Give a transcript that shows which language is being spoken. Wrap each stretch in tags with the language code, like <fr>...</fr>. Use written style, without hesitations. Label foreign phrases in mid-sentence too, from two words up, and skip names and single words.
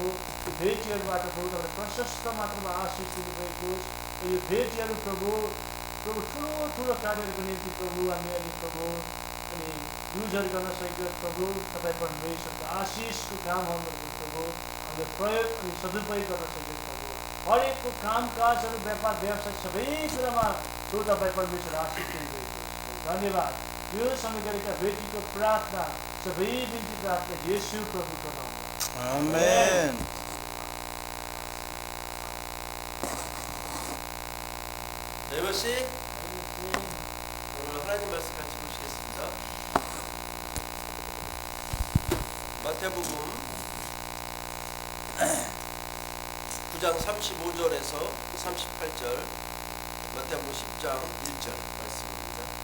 <ne>यो भेटीहरूबाट प्रभु तपाईँले प्रशस्त मात्रामा आशिष दिनुभएको यो भेटीहरू प्रभु ठुलो कार्यहरूको निम्ति प्रभु हामी अहिले प्रभु अनि युजहरू गर्न सकेको प्रभु, तपाईँ परमेश्वरको आशिषको कामहरू प्रभु हामीले प्रयोग अनि सदुपयोग गर्न सकेको प्रभु। हरेकको कामकाजहरू व्यापार व्यवसाय सबै कुरामा प्रभु तपाईँ परमेश्वर आशिष दिनुभएको छ। धन्यवाद। यो समय गरेका बेटीको प्रार्थना सबै बिन्ती प्रार्थना येशू प्रभुको नाममा आमेन।</ne> <ko>대원 씨, 오늘 하나님 말씀 같이 보시겠습니다. 마태복음 9장 35절에서 38절, 마태복음 10장 1절 말씀입니다.</ko>